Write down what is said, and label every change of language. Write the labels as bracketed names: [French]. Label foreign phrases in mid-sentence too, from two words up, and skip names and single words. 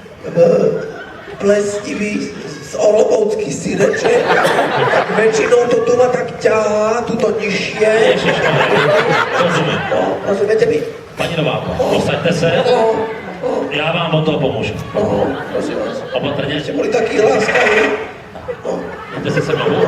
[Slovak] plestivý z Olomoucký syreček, tak väčšinou to tu ma tak ťahá, tuto nižšie. [Czech] Rozumím. [Slovak] No, rozumiete mi? [Czech] Paní Nováko, posaďte se. Já vám o to pomůžu. No, prosím vás. Opatrně. Jste byli taky láskaví. Jdete se se mnou.